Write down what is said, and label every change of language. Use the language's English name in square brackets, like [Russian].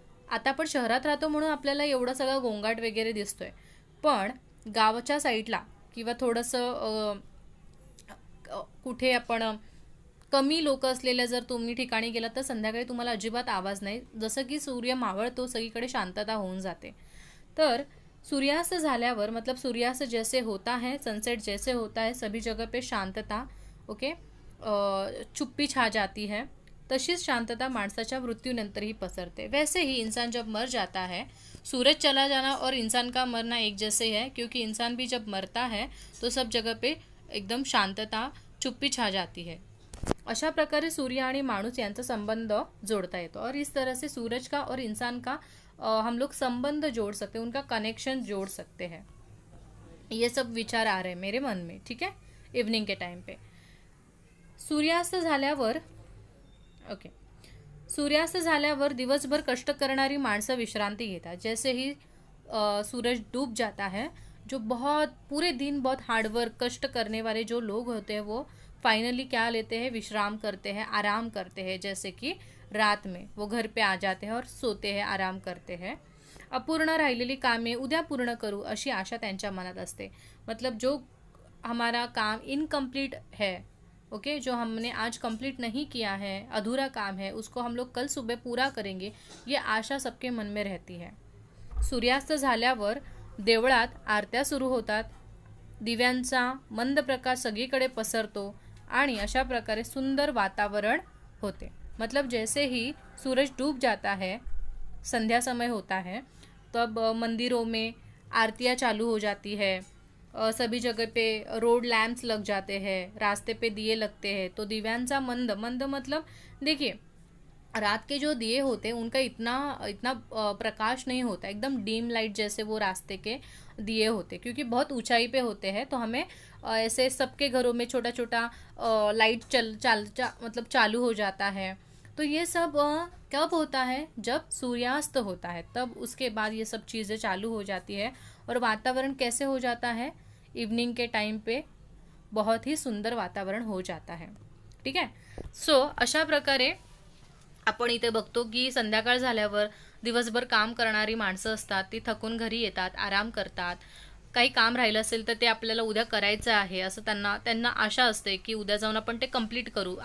[Marathi] आता आपण शहरात राहतो म्हणून आपल्याला एवढा सगळा गोंगाट वगैरे दिसतोय, पण गावाच्या साईडला किंवा थोडंसं कुठे आपण कमी लोक असलेल्या जर तुम्ही ठिकाणी गेलात तर संध्याकाळी तुम्हाला अजिबात आवाज नाही, जसं की सूर्य मावळतो सगळीकडे शांतता होऊन जाते। तर सूर्यास्त झाल्यावर, [Hindi] मतलब सूर्यास्त जैसे होता है, सनसेट जैसे होता है, सभी जगह पे शांतता, ओके, चुप्पी छा जाती है। [Marathi] तशीच शांतता माणसाच्या मृत्यूनंतरही पसरते। [Hindi] वैसे ही इंसान जब मर जाता है, सूरज चला जाना और इंसान का मरना एक जैसे है, क्योंकि इंसान भी जब मरता है तो सब जगह पे एकदम शांतता, चुप्पी छा जाती है। [Marathi] अशा प्रकारे सूर्य आणि माणूस यांचा संबंध जोड़ता येतो [Hindi] और इस तरह से सूरज का और इंसान का हम लोग संबंध जोड़ सकते हैं, उनका कनेक्शन जोड़ सकते हैं। ये सब विचार आ रहे हैं मेरे मन में। ठीक है, इवनिंग के टाइम पे [Marathi] सूर्यास्त झाल्यावर, [Hindi] ओके, [Marathi] सूर्यास्त झाल्यावर दिवसभर कष्ट करणारी माणसं विश्रांती घेतात. [Hindi] जैसे ही सूरज डूब जाता है, जो बहुत पूरे दिन बहुत हार्डवर्क कष्ट करने वाले जो लोग होते हैं वो फाइनली क्या लेते हैं, विश्राम करते हैं, आराम करते हैं. जैसे कि रात में वो घर पे आ जाते हैं और सोते हैं, आराम करते हैं. [Marathi] अपूर्ण राहिलेली कामे उद्या पूर्ण करू अशी आशा त्यांच्या मनात असते. [Hindi] मतलब जो हमारा काम इनकम्प्लीट है, ओके, जो हमने आज कंप्लीट नहीं किया है, अधूरा काम है, उसको हम लोग कल सुबह पूरा करेंगे, ये आशा सबके मन में रहती है. [Marathi] सूर्यास्त झाल्यावर देवळात आरत्या सुरू होतात. दिव्यांचा मंद प्रकाश सगळीकडे पसरतो आणि अशा प्रकारे सुंदर वातावरण होते. [Hindi] मतलब जैसे ही सूरज डूब जाता है, संध्या समय होता है, तब मंदिरों में आरतियाँ चालू हो जाती है. सभी जगह पे रोड लैंप्स लग जाते हैं, रास्ते पे दिए लगते हैं. तो [Marathi] दिव्यांचा मंद मंद [Hindi] मतलब देखिए, रात के जो दिए होते हैं उनका इतना इतना प्रकाश नहीं होता, एकदम डीम लाइट जैसे वो रास्ते के दिए होते, क्योंकि बहुत ऊंचाई पे होते हैं. तो हमें ऐसे सबके घरों में छोटा छोटा लाइट मतलब चालू हो जाता है. तो ये सब कब होता है, जब सूर्यास्त होता है, तब उसके बाद ये सब चीज़ें चालू हो जाती है. और वातावरण कैसे हो जाता है, इवनिंग के टाइम पे बहुत ही सुंदर वातावरण हो जाता है. [Marathi] ठीक आहे. सो अशा प्रकारे आपण इथे बघतो की संध्याकाळ झाल्यावर दिवसभर काम करणारी माणसं असतात, ती थकून घरी येतात, आराम करतात. काही काम राहिलं असेल तर ते आपल्याला उद्या करायचं आहे असं त्यांना आशा असते की उद्या जाऊन आपण ते कंप्लीट करू.